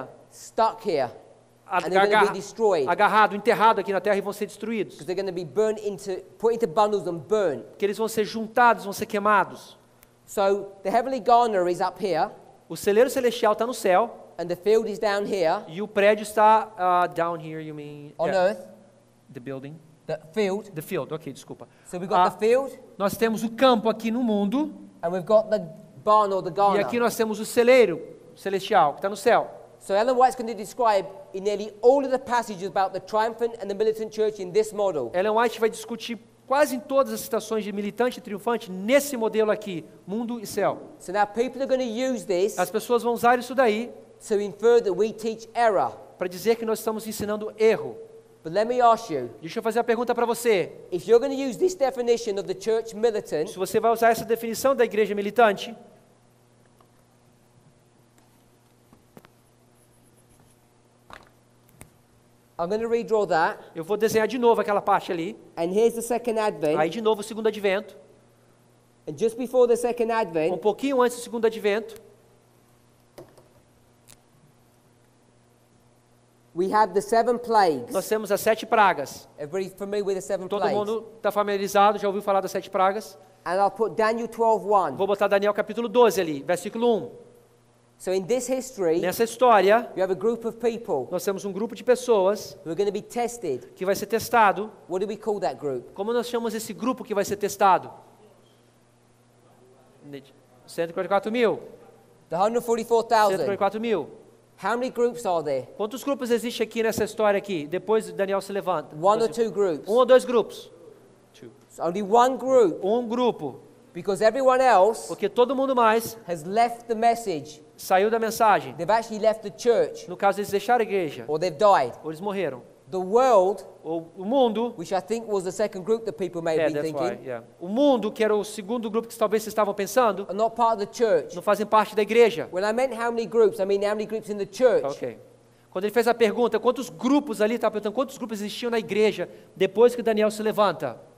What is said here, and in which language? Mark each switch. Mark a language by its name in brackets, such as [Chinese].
[English] stuck here, and they're going to be destroyed. [Portuguese] agarrado, enterrado aqui na terra e vão ser destruídos. [English] Because they're going to be put into bundles and burned. [Portuguese] Porque eles vão ser juntados, vão ser queimados. [English] So the heavenly garner is up here, [Portuguese] O celeiro celestial está no céu [English] and the field is down here [Portuguese] e o prédio está [English] down here, you mean? on Yeah, earth. the building. The field. The field, ok, [Portuguese] desculpa. [English] So we've got the field, [Portuguese] Nós temos o campo aqui no mundo [English] and we've got the barn or the [Portuguese] e aqui [English] garner. [Portuguese] nós temos o celeiro celestial que está no céu. [English] So Ellen White's going to describe in nearly all of the passages about the triumphant and the militant church in this model. [Portuguese] Ellen White vai discutir quase em todas as citações de militante e triunfante nesse modelo aqui, mundo e céu. [English] So now people are going to use this [Portuguese] As pessoas vão usar isso daí [English] to infer that we teach error. [Portuguese] para dizer que nós estamos ensinando erro. [English] But let me ask you, [Portuguese] Deixa eu fazer a pergunta para você. [English] if you're going to use this definition of the church militant, [Portuguese] Se você vai usar essa definição da igreja militante, [English] I'm going to redraw that, [Portuguese] eu vou desenhar de novo aquela parte ali. [English] and here's the second advent, [Portuguese] Aí de novo o segundo advento. [English] and just before the second [Portuguese] Um [English] advent, [Portuguese] pouquinho antes do segundo advento. [English] we have the 7 plagues. [Portuguese] Nós temos as 7 pragas. [English] Everybody familiar with the 7 [Portuguese] Todo [English] plagues? [Portuguese] mundo está familiarizado, já ouviu falar das 7 pragas? [English] And I'll put Daniel 12:1. [Portuguese] Vou botar Daniel capítulo 12 ali, versículo 1. [English] So in this history, [Portuguese] Nessa história, [English] you have a group of people [Portuguese] nós temos um grupo de pessoas [English] who are going to be tested. [Portuguese] que vai ser testado. [English] What do we call that group? [Portuguese] Como nós chamamos esse grupo que vai ser testado? 144 mil. [English] The 144,000. [Portuguese] 144 mil. [English] How many groups are there? [Portuguese] Quantos grupos existem aqui nessa história aqui? Depois Daniel se levanta. [English] 1 or 2 groups? [Portuguese] Um ou dois grupos? [English] It's only one group, [Portuguese] Um grupo. [English] because everyone else [Portuguese] Porque todo mundo mais [English] has left the message. [Portuguese] saiu da mensagem. [English] They've actually left the church, [Portuguese] No caso, eles deixaram a igreja. [English] or they've died. [Portuguese] Ou eles morreram. [English] The world, [Portuguese] Ou o mundo... [English] which I think was the second group that people may have been that's why, thinking, yeah. [Portuguese] O mundo, que era o segundo grupo que talvez vocês estavam pensando, [English] are not part of the church. [Portuguese] não fazem parte da igreja. [English] When I meant how many groups, I mean how many groups in the church. Ok. [Portuguese] Quando ele fez a pergunta, quantos grupos ali, estava perguntando quantos grupos existiam na igreja depois que Daniel se levanta?